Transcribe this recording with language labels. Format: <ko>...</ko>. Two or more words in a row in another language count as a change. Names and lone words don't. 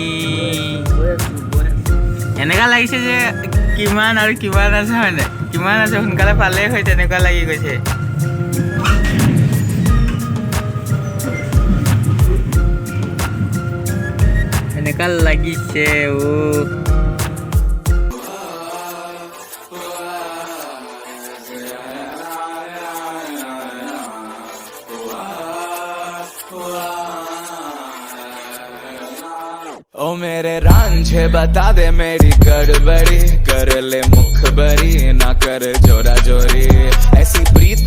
<as>এনেকুৱা লাগিছে যে কিমান আৰু কিমান আছে হয়নে কিমান আছে সোনকালে পালেই হয় তেনেকুৱা লাগি গৈছে এনেকুৱা লাগিছে</as> <hi>ओ मेरे रांझे बता दे मेरी गड़बड़ी कर ले मुखबरी ना कर जोरा जोरी ऐसी प्रीत</hi>